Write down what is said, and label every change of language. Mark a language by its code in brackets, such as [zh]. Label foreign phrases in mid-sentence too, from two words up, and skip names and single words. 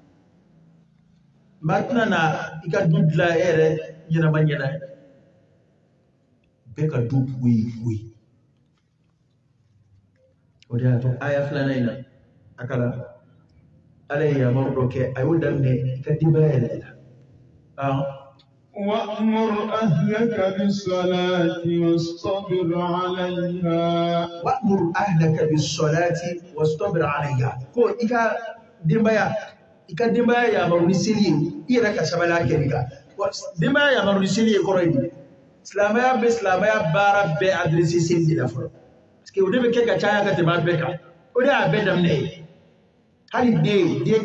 [bm] maa tɛna na i ka du dilan e yɛrɛ ɲɛnama ɲɛna bɛɛ ka du foyi o de y'a to aya filanan in na a kalan ala ye yamaru dɔ kɛ a y'o daminɛ i ka denbaya yɛrɛ de la [ar] وأمر أهلك بالصلاة واصطبر عليها وأمر أهلك بالصلاة واصطبر عليها [bm] ko i ka denbaya yamaru ni seli ye i yɛrɛ ka sabali a kɛli kan denbaya yamaru ni seli ye kɔrɔ ye silamɛya bɛ silamɛya baara bɛɛ adressé seli de la fɔlɔ [fr] parce que [bm] o de bɛ kɛ ka caya ka tɛmɛ a bɛɛ kan o de y'a bɛɛ daminɛ ye hali den